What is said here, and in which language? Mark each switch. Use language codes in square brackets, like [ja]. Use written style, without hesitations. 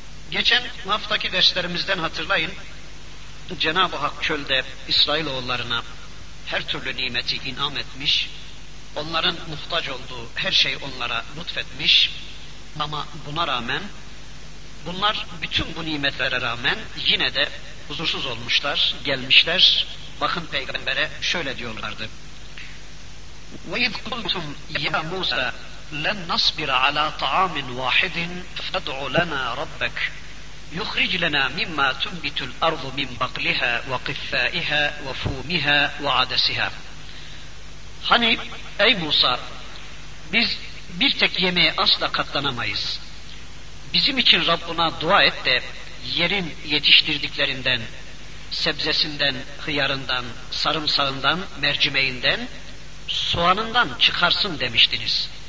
[tr] Geçen haftaki derslerimizden hatırlayın, Cenab-ı Hak çölde İsrailoğullarına her türlü nimeti inam etmiş, onların muhtaç olduğu her şeyi onlara lütfetmiş, ama buna rağmen, bunlar bütün bu nimetlere rağmen yine de huzursuz olmuşlar, gelmişler. Bakın peygambere şöyle diyorlardı: [ar] وَاِذْ قُلْتُمْ يَا مُوسَى لَنْ نَصْبِرَ عَلَى طَعَامٍ وَاحِدٍ فَدْعُ لَنَا رَبَّكْ يخرج لنا مما تنبت الأرض من بقلها وقثائها وفومها وعدسها. [tr] Hani ey Musa, biz bir tek yemeğe asla katlanamayız. Bizim için Rabbuna dua et de yerin yetiştirdiklerinden, sebzesinden, hıyarından, sarımsağından, mercimeğinden, soğanından çıkarsın demiştiniz.